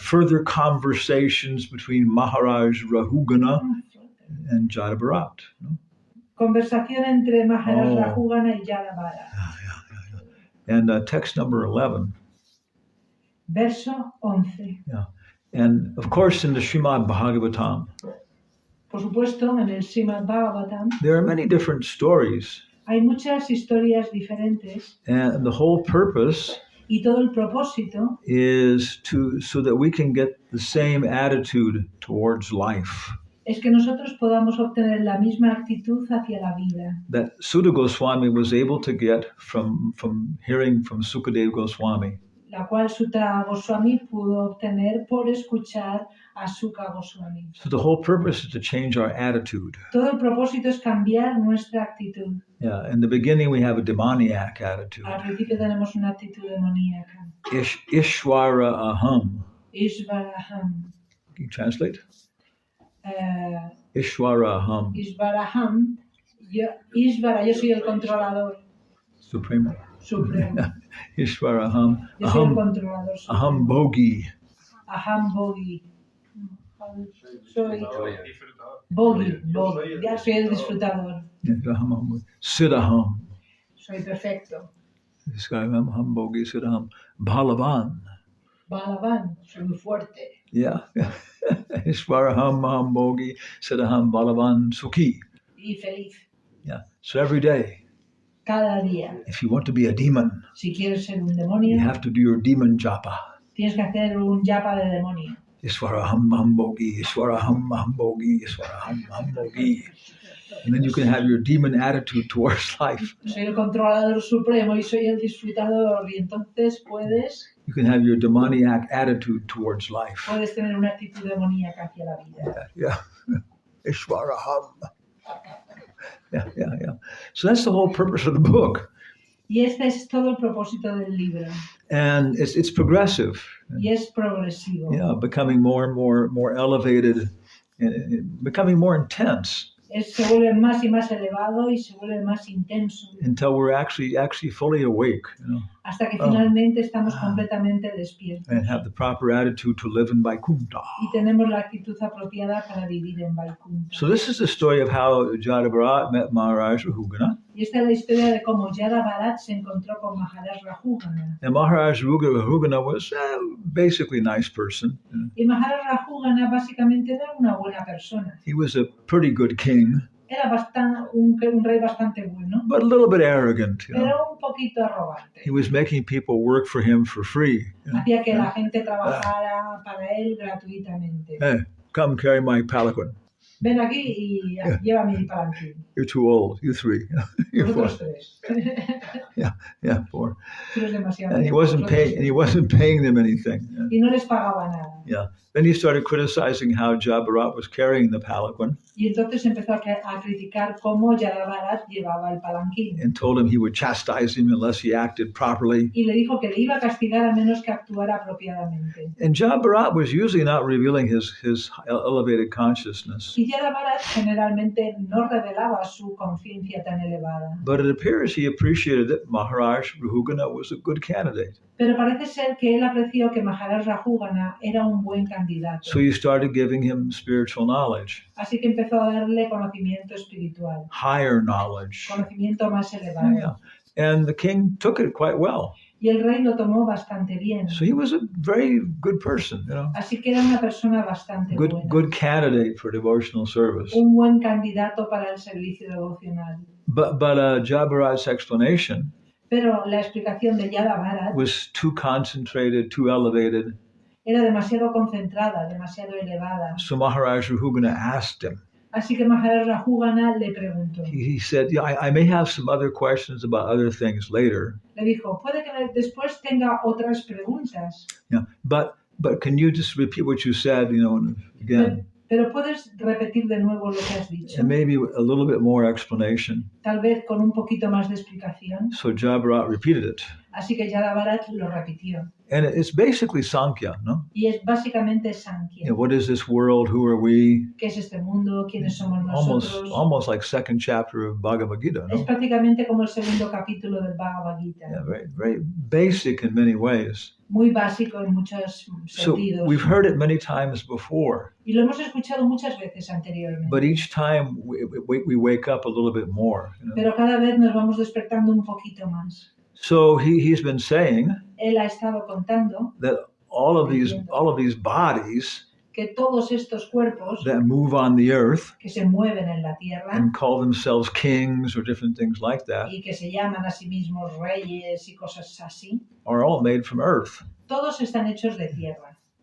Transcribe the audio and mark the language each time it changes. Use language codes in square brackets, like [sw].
[en] Further conversations between Maharaj Rahugana and Jadabharat. [es] Conversación entre Maharaj Rahugana y Jadabharat. [en] And text number 11. [es] Verso 11. [en] Yeah. And of course in the Srimad Bhagavatam, [es] por supuesto, en el Srimad Bhagavatam, [en] there are many different stories. [es] Hay muchas historias diferentes. [en] And the whole purpose [es] y todo el propósito [en] is so that we can get the same attitude towards life. [es] Es que nosotros podamos obtener la misma actitud hacia la vida. [en] That Sutta Goswami was able to get from hearing from Sukadeva Goswami. [es] La cual Sutta Goswami pudo obtener por escuchar a Sukha Goswami. [en] So the whole purpose is to change our attitude. [es] Todo el propósito es cambiar nuestra actitud. [en] Yeah, in the beginning we have a demoniac attitude. [es] Al principio tenemos una actitud demoníaca. [sa] Ishvara aham. Ishvara aham. [en] Can you translate? [sa] Ishvara aham. Ishvara aham. [es] Ishvara, yo soy el controlador. Supremo. Supremo. [sa] Ishvara aham. [es] Yo soy el controlador. Supremo. [sa] Aham bogi. Aham bogi. Soy bogi. [es] Ya soy el disfrutador. [sa] Siddhaham. [es] Soy perfecto. [sa] Aham bogi siddhaham. Balavan. [es] Balavan. Soy muy fuerte. [sa] Yeah. Ishvaraham aham bogi siddhaham balavan sukhi. [es] Y feliz. [en] Yeah. So every day. [es] Cada día. [en] If you want to be a demon, [es] si quieres ser un demonio, [en] you have to do your demon japa. [es] Tienes que hacer un japa de demonio. [sa] Ishvaraham aham bogi, Ishvaraham aham bogi, Ishvaraham aham bogi. [en] And then you can have your demon attitude towards life. [es] Soy el controlador supremo y soy el disfrutador, y entonces [en] you can have your demoniac attitude towards life. [es] Puedes tener una actitud demoníaca hacia la vida. [en] Yeah. Ishvaraham. Yeah. So that's the whole purpose of the book. [es] Y este es todo el propósito del libro. [en] And it's progressive. [es] Y es progresivo. [en] Yeah, becoming more and more elevated, and becoming more intense. [es] se vuelve más y más elevado y se vuelve más intenso. [en] Until we're actually fully awake, [es] Hasta que finalmente estamos completamente despiertos. [en] and have the proper attitude to live in Vaikuntha. [es] Y tenemos la actitud apropiada para vivir en Vaikuntha. [en] So this is the story of how Jadabharat met Maharaj Rahugana. [es] Y esta es la historia de cómo Jadabharat se encontró con Maharaj Rahugana. [en] And Maharaj Rahugana was basically a nice person. [es] Y Maharaj Rahugana básicamente era una buena persona. [en] He was a pretty good king, [es] Era un rey bastante bueno, [en] but a little bit arrogant. [es] pero un poquito arrogante. [en] He was making people work for him for free. [es] Hacía que la gente trabajara para él gratuitamente. [en] Hey, come carry my palanquin. [es] Ven aquí y lleva mi palanquín. [en] You're too old. You three. You're four. [es] Vosotros tres. [en] Yeah, four. [es] Tú eres demasiado. [en] And he wasn't paying them anything. [es] Y no les pagaba nada. [en] Yeah. Then he started criticizing how Jadabharat was carrying the palanquin, [es] Y entonces empezó a criticar cómo Jadabharat llevaba el palanquín. [en] and told him he would chastise him unless he acted properly. [es] Y le dijo que le iba a castigar a menos que actuara apropiadamente. [en] And Jadabharat was usually not revealing his elevated consciousness. [es] Y Jadabharat generalmente no revelaba su conciencia tan elevada. [en] But it appears he appreciated that Maharaj Rahugana was a good candidate. [es] Pero parece ser que él apreció que Maharaj Rahugana era un buen candidato. [en] So he started giving him spiritual knowledge, [es] Así que empezó a darle conocimiento espiritual, [en] higher knowledge. [es] conocimiento más elevado. [en] Yeah. And the king took it quite well. [es] Y el rey lo tomó bastante bien. [en] So he was a very good person, [es] Así que era una persona bastante buena. [en] good candidate for devotional service. [es] Un buen candidato para el servicio devocional. [en] But Jadabharat's explanation [es] Pero la explicación de Jadabharat [en] was too concentrated, too elevated. [es] era demasiado concentrada, demasiado elevada. [en] So Maharaj Rahugana asked him. [es] Así que Maharaj Rahugana le preguntó. [en] He said, "Yeah, I may have some other questions about other things later. [es] Le dijo, puede que después tenga otras preguntas. [en] Yeah, but can you just repeat what you said, again, [es] Pero puedes repetir de nuevo lo que has dicho. [en] and maybe a little bit more explanation." [es] Tal vez con un poquito más de explicación. [en] So Jadabharat repeated it, [es] Así que Jadabharat lo repitió. [en] and it's basically Sankhya, no? [es] Y es básicamente Sankhya. [en] What is this world? Who are we? [es] ¿Qué es este mundo? ¿Quiénes somos nosotros? [en] Almost like second chapter of Bhagavad Gita, [es] Es no? prácticamente como el segundo capítulo del Bhagavad Gita. [en] Yeah, very, very basic in many ways. [es] Muy básico en muchos [en] So [es] sentidos. [en] we've heard it many times before, [es] Y lo hemos escuchado muchas veces anteriormente. [en] but each time we wake up a little bit more. [es] Pero cada vez nos vamos despertando un poquito más. [en] So he's been saying [es] Él ha estado contando [en] that all of these bodies [es] que todos estos cuerpos [en] that move on the earth [es] que se mueven en la tierra [en] and call themselves kings or different things like that [es] y que se llaman a sí mismos reyes y cosas así, [en] are all made from earth. [es] todos están hechos de tierra.